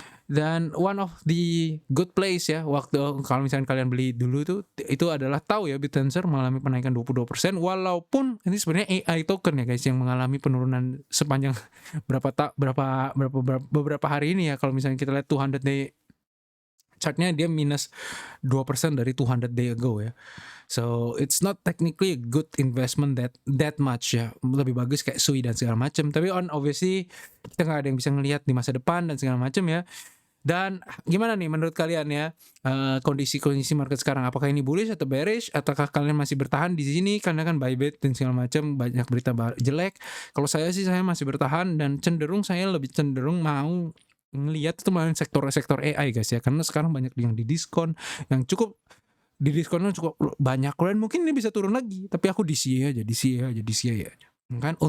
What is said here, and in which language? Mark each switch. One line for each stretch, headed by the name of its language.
Indonesian: Dan
English: one of the good place
Indonesian: ya, waktu kalau misalnya kalian beli dulu tuh, itu adalah tahu ya BitTensor mengalami penaikan 22%, walaupun ini sebenarnya AI token ya guys yang mengalami penurunan sepanjang beberapa hari ini ya. Kalau misalnya kita lihat 200 day chartnya, dia minus 2% dari 200 day ago ya.
English: So it's not technically a good investment that much ya.
Indonesian: Lebih bagus kayak Sui dan segala macam. Tapi obviously kita nggak ada yang bisa ngelihat di masa depan dan segala macam ya. Dan gimana nih menurut kalian ya, kondisi market sekarang, apakah ini bullish atau bearish, ataukah kalian masih bertahan di sini karena kan Bybit dan segala macam banyak berita jelek? Kalau saya sih saya masih bertahan dan saya lebih cenderung mau ngelihat itu malah sektor AI guys ya, karena sekarang banyak yang diskon diskonnya cukup banyak, dan mungkin ini bisa turun lagi, tapi aku di DCA aja kan.